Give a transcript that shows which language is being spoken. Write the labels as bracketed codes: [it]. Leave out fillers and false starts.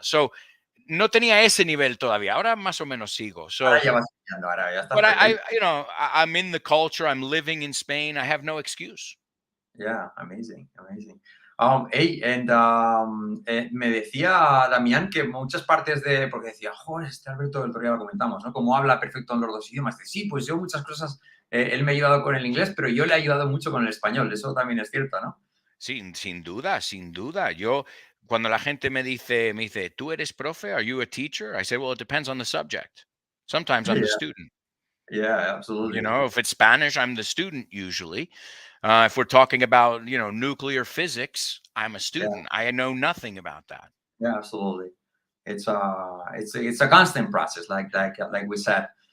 [es] So, no tenía ese nivel todavía. Ahora más o menos sigo. Ahora [en] So, [es] ya vas estudiando, ahora ya estás [en] but [es] perfecto. [en] I'm in the culture. I'm living in Spain. I have no excuse. Yeah, amazing, amazing. [es] Hey, and me decía Damián que muchas partes porque decía, joder, este Alberto del Torreal lo comentamos, ¿no? Como habla perfecto en los dos idiomas. Dice, sí, pues yo muchas cosas, él me ha ayudado con el inglés, pero yo le he ayudado mucho con el español. Eso también es cierto, ¿no? Sin duda, sin duda. Yo, cuando la gente me dice, ¿tú eres profe? [en] Are you a teacher? I say, well, it depends on the subject. Sometimes I'm the Yeah, student. yeah, absolutely. If it's Spanish, I'm the student usually. If we're talking about, nuclear physics, I'm a Yeah, student. I know nothing about that. yeah, absolutely. It's a constant process, like we said.